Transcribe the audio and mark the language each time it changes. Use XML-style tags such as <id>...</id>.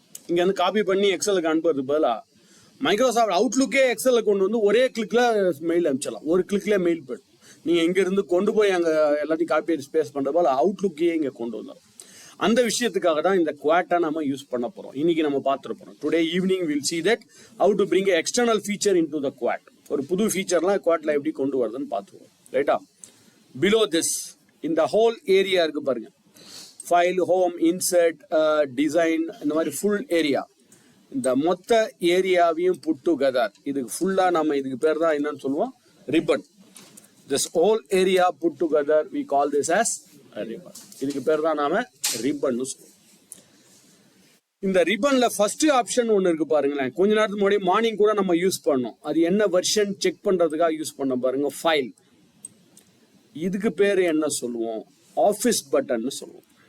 <ta>இங்க வந்து காப்பி பண்ணி எக்ஸலுக்கு அனுப்புறதுக்கு பதிலா மைக்ரோசாஃப்ட் அவுட்லுக்கே எக்ஸல்ல கொண்டு வந்து ஒரே கிளிக்ல மெயில் அனுப்பிச்சிடலாம். ஒரு கிளிக்ல மெயில் போயிடும். நீங்க இங்க இருந்து கொண்டு போய் அங்க எல்லாத்தையும் காப்பி ஸ்பேஸ் பண்ற போல அவுட்லுக்கே இங்க கொண்டு வந்தோம். அந்த விஷயத்துக்காக தான் இந்த குவாட்டை நம்ம யூஸ் பண்ண போறோம். இன்னைக்கு நம்ம பார்த்துட்டு போறோம்.</ta> <en>Today evening will see that how to bring an external feature into the quat.</en> <ta>ஒரு புது ஃபீச்சர்லாம் குவாட்ல எப்படி கொண்டு வரதுன்னு பார்த்துருவோம். ரைட்டா?</ta> <en>below this</en> <ta>இந்த ஹோல் ஏரியா இருக்கு பாருங்க, ஃபைல், ஹோம், இன்சர்ட், டிசைன், இந்த மாதிரி ஃபுல் ஏரியா. இந்த மொத்த ஏரியாவையும்</ta> <en>put together,</en> <ta>இதுக்கு ஃபுல்லா நம்ம இதுக்கு பேர் தான் என்னன்னு சொல்லுவோம், ribbon.</ta> <en>This whole area put together we call this as a ribbon.</en> <ta>இதுக்கு பேர் தான் நாம ரிப்பன் சொல்லுவோம். இந்த ரிப்பன்ல ஃபர்ஸ்ட் ஆப்ஷன் ஒன்னு இருக்கு பாருங்களேன். கொஞ்ச நேரத்துக்கு முன்னாடி மார்னிங் கூட நம்ம யூஸ் பண்ணோம். அது என்ன வெர்ஷன் செக் பண்றதுக்காக யூஸ் பண்ண பாருங்க, ஃபைல். இதுக்கு பேரு என்ன சொல்லுவோம், ஆஃபீஸ் பட்டன் சொல்லுவோம்.</ta>